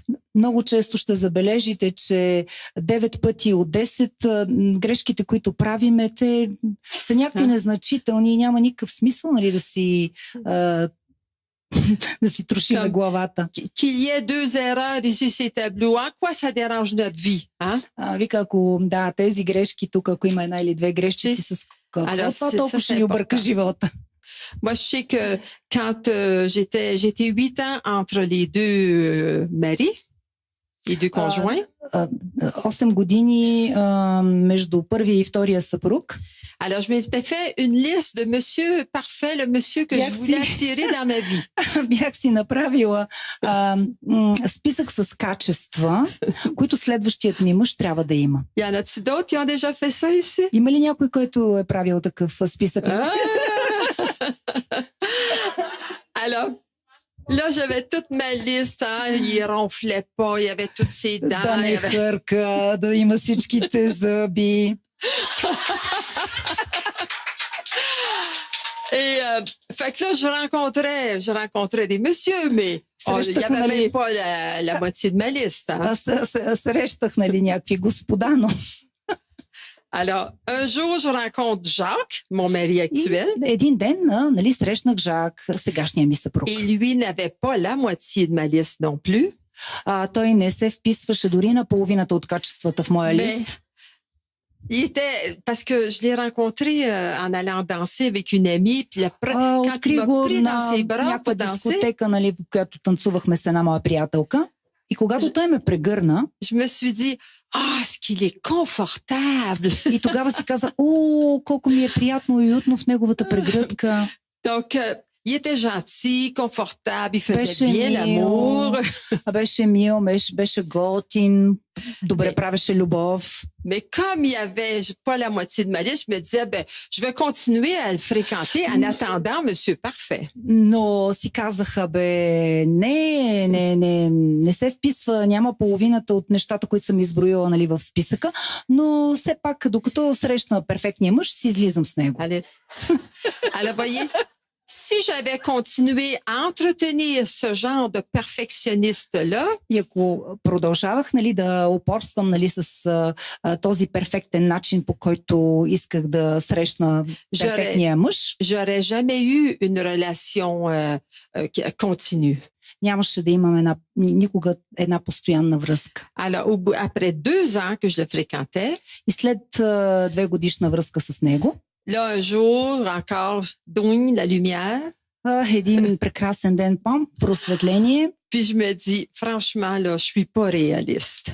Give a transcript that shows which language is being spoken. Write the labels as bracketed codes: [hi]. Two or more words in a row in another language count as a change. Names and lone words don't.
[bg] Много често ще забележите, че 9 пъти от 10 грешките, които правиме, те са някакви незначителни и няма никакъв смисъл, нали, да си трошиме главата. [fr] Qu'il y ait 2 erreurs ici, ces tableaux, en quoi ça dérange notre vie? Hein? [bg] Вика, ако тези грешки тук, ако има една или две грешчици, с какво това толкова ще ни обърка живота? [fr] Moi, je sais que quand j'étais 8 ans entre les deux maris, les deux conjoints. [bg] 8 години между първия и втория съпруг. [fr] Alors, je m'étais fait une liste de monsieur parfait, le monsieur que je voulais attirer dans ma vie. [bg] Бях си направила списък с качества, които следващият ми мъж трябва да има. [fr] Y en a-t-il d'autres qui ont déjà fait ça ici? [bg] Има ли някой, който е правил такъв списък? [fr] Alors, là, j'avais toute ma liste, hein. Il ronflait pas, il y avait toutes ses dents. [bg] Да не хърка, да има всичките зъби. [fr] Et fait que là, je rencontrais des messieurs, mais il n'y avait même pas la moitié de ma liste. Hein. [bg] Срещах, нали, някакви господа, но... [fr] Alors, un jour, je rencontre Jacques, mon mari actuel. [bg] Един ден, нали, срещнах Жак, сегашния ми съпруг. [fr] Et lui n'avait pas la moitié de ma liste non plus. [bg] Той не се вписваше дори на половината от качествата в моя лист. [fr] Il était, parce que je l'ai rencontré en allant danser avec une amie, puis quand il m'a pris dans ses bras pour danser, [bg] дискотека, нали, в която танцувахме с една моя приятелка. И когато той ме прегърна, [fr] je me suis dit, est-ce qu'il est confortable. [bg] И тогава си каза, колко ми е приятно и уютно в неговата прегръдка. [fr] Donc, Il était gentil, confortable, il faisait [bg] Беше [fr] bien l'amour. [bg] Беше мил, беше готин, добре правеше любов. [fr] Mais comme il y avait pas la moitié de ma liste, je me disais, ben, je vais continuer à le fréquenter en attendant Monsieur Parfait. [bg] Но си казаха, не се вписва, няма половината от нещата, които съм изброила, нали, в списъка, но все пак, докато срещна перфектния мъж, си излизам с него. [fr] Alors, voyez, si j'avais continué à entretenir ce genre de perfectionniste-là, [bg] и ако продължавах, нали, да упорствам, нали, с този перфектен начин, по който исках да срещна перфектния мъж, [fr] j'aurais jamais eu une relation continue. [bg] Нямаше да имам никога една постоянна връзка. [fr] Alors, après 2 ans que je le fréquentais, [bg] и след 2-годишна връзка с него, [fr] là, un jour, encore, douing, la lumière. [bg] Един прекрасен ден, пам, просветление. [fr] Puis je me dis, franchement, là, je suis pas réaliste.